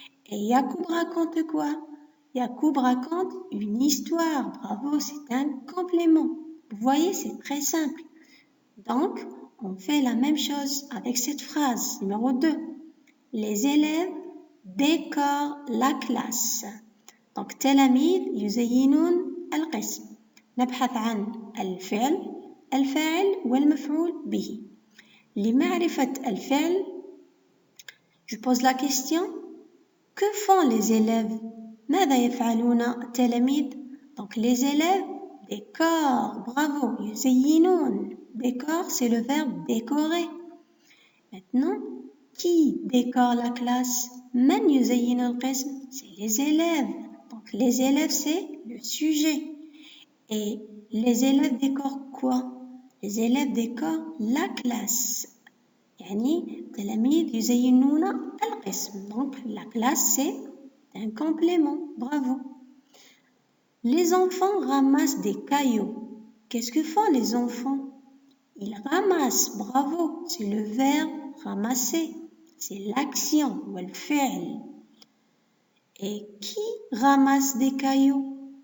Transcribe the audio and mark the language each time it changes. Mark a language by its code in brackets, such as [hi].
[fr] Et Yacoub raconte quoi? Yacoub raconte une histoire, bravo, c'est un complément. Vous voyez, c'est très simple. Donc, on fait la même chose avec cette phrase numéro 2. Les élèves décorent la classe. [ar] Donc, تلاميذ يزينون القسم. نبحث عن الفاعل والمفعول به. لمعرفة الفعل, [fr] je pose la question, que font les élèves? [ar] ماذا يفعلون التلاميذ؟ [fr] Donc, les élèves décorent, bravo, يزينون. Décore, c'est le verbe décorer. Maintenant, qui décore la classe? [ar] من يزين القسم? [fr] C'est les élèves. Donc, les élèves, c'est le sujet. Et les élèves décorent quoi? Les élèves décorent la classe. [ar] يعني تلاميذ يزينون القسم. [fr] Donc, la classe, c'est un complément. Bravo. Les enfants ramassent des cailloux. Qu'est-ce que font les enfants? Ils ramassent. Bravo. C'est le verbe ramasser. C'est l'action ou le fi'l. Et qui ramasse des cailloux?